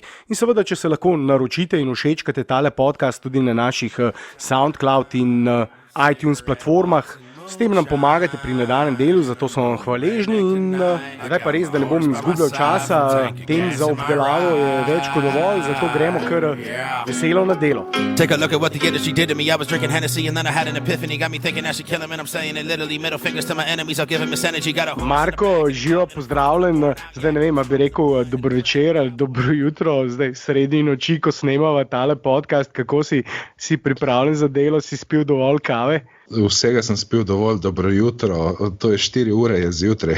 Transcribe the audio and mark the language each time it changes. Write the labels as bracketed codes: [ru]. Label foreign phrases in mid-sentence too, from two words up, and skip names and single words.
[sl] In seveda, če se lahko naročite in všečkate tale podcast tudi na naših SoundCloud in iTunes platformah. S tem nam pomagate pri nadaljnjem delu, zato smo vam hvaležni in zdaj pa res, da ne bom izgubljal časa, tem za obdelavo je več kot dovolj, zato gremo kar veselo na delo. [en] Take a look at what the industry did to me. I was drinking Hennessy and then I had an epiphany. Got me thinking I should kill him and I'm saying it literally. Middle fingers to my enemies, I'll give him this energy. [sl] Marko, živo pozdravljen. Zdaj ne vem, a bi rekel dobro večer ali dobro jutro, zdaj sredi noči, ko snemava tale podcast. Kako si pripravljen za delo, si spil dovolj kave? Vsega sem spil dovolj, dobro jutro, to je 4 ure je zjutraj.